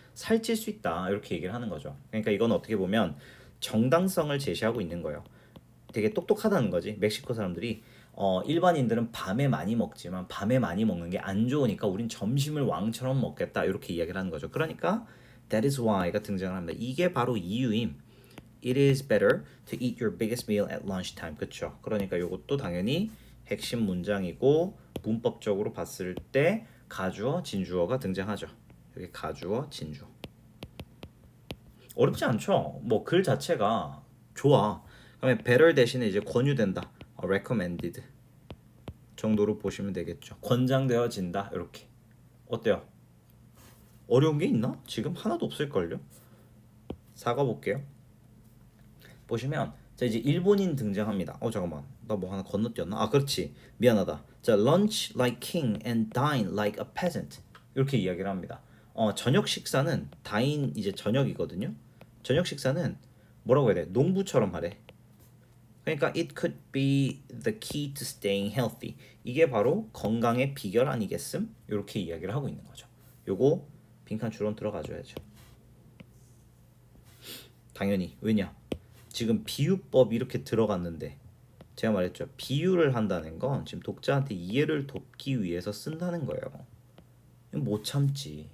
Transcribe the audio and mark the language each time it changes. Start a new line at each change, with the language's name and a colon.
Korean: 살찔 수 있다 이렇게 얘기를 하는 거죠. 그러니까 이건 어떻게 보면 정당성을 제시하고 있는 거예요. 되게 똑똑하다는 거지. 멕시코 사람들이 일반인들은 밤에 많이 먹지만 밤에 많이 먹는 게 안 좋으니까 우린 점심을 왕처럼 먹겠다 이렇게 이야기를 하는 거죠. 그러니까
English: that is why
Korean: 가 등장을 합니다. 이게 바로 이유임.
English: It is better to eat your biggest meal at lunchtime.
Korean: 그렇죠? 그러니까 이것도 당연히 핵심 문장이고 문법적으로 봤을 때 가주어, 진주어가 등장하죠. 여기 가주어, 진주어. 어렵지 않죠? 뭐 글 자체가 좋아. 그다음에 better 대신에 이제 권유된다. recommended 정도로 보시면 되겠죠. 권장되어진다. 이렇게. 어때요? 어려운 게 있나? 지금 하나도 없을걸요? 사과 볼게요. 보시면 자 이제 일본인 등장합니다. 잠깐만 나 뭐 하나 건너뛰었나? 그렇지 미안하다.
English: 자 lunch like king and dine like a peasant
Korean: 이렇게 이야기를 합니다. 저녁 식사는 dine 이제 저녁이거든요. 저녁 식사는 뭐라고 해야 돼? 농부처럼 하래.
English: 그러니까 it could be the key to staying healthy.
Korean: 이게 바로 건강의 비결 아니겠음? 이렇게 이야기를 하고 있는 거죠. 요거 빈칸 주론 들어가줘야죠. 당연히 왜냐? 지금 비유법 이렇게 들어갔는데 제가 말했죠. 비유를 한다는 건 지금 독자한테 이해를 돕기 위해서 쓴다는 거예요. 못 참지.